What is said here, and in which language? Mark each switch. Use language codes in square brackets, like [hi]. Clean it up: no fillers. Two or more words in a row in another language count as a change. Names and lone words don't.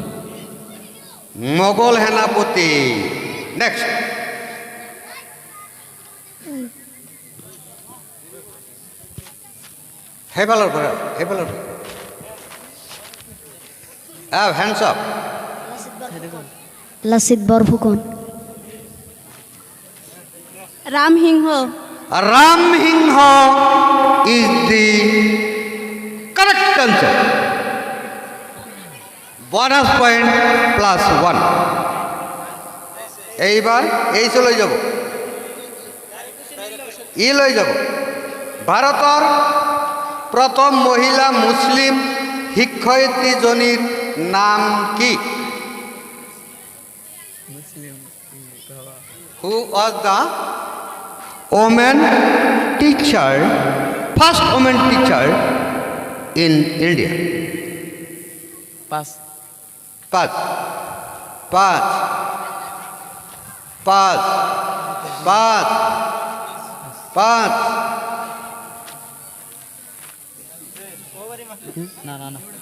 [as] মোগল সেনাপতি নেক্সট সেইফালৰ পৰা [en] hands up [as] লাচিত বৰফুকন ৰামসিংহ [en] is the correct answer bonus point [as] +1 এইবার এই চলে যাব ই লৈ যাব ভাৰতৰ প্ৰথম মহিলা মুছলিম শিক্ষয়িত্ৰীজনীৰ নাম কি? [en] Who was the woman teacher, first woman teacher in India? [as] পাঁচ পাঁচ পাঁচ পাঁচ পাঁচ পাঁচ না না না